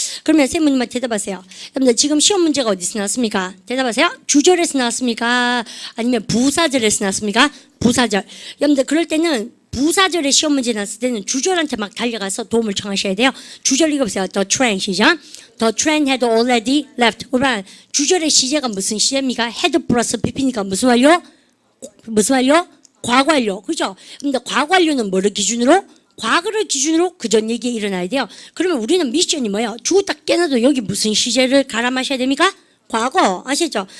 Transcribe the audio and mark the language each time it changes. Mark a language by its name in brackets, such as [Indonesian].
[Korean] 그러면 쌤 묻는 말 대답하세요. 여러분들 지금 시험 문제가 어디서 나왔습니까? 대답하세요. 주절에서 나왔습니까? 아니면 부사절에서 나왔습니까? 부사절. 여러분들 그럴 때는 부사절에 시험 문제 났을 때는 주절한테 막 달려가서 도움을 청하셔야 돼요. 주절 읽어보세요. [English] The train [Korean] 시작. [English] The train had already left. [Korean] 그러면 주절의 시제가 무슨 시제입니까? had 플러스 pp니까 무슨 완료? 무슨 완료? 과거 완료. 그죠? 근데 과거 완료는 뭐를 기준으로? 과거를 기준으로 그 전 얘기에 일어나야 돼요. 그러면 우리는 미션이 뭐예요? 주고 딱 깨놔도 여기 무슨 시제를 갈아 마셔야 됩니까? 과거. 아시죠?